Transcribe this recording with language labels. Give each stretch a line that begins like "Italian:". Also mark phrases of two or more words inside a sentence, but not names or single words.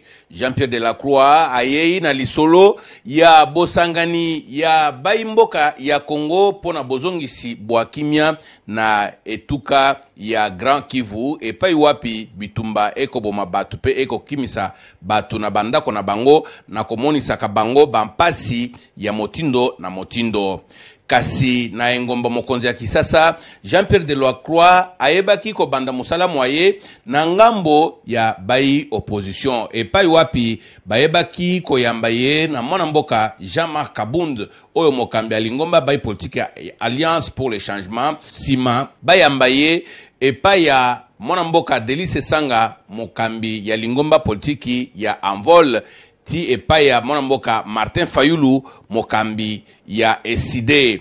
Lingala: Jean-Pierre de la Croix ayei na lisolo ya bosangani ya baimboka ya Congo pona bozongisi Boakimia na etuka ya Grand Kivu epai wapi bitumba eko boma batu pe eko kimisa batu na bandako na bango na komonisa ka bango bampasi ya motindo na motindo. Kasi na engomba mokonzi ya kisasa Jean-Pierre de la Croix ayebaki ko banda musala mwaye na ngambo ya bayi opposition epai wapi bayebaki ko yambaye na mwana mboka Jean-Marc Kabund oyo mokambi alingomba bayi politique Alliance pour le changement sima bayambaye epai ya mwana mboka Delice Sanga mokambi ya lingomba politiki ya Envol ti epai ya mwana mboka Martin Fayulu mokambi ya SID.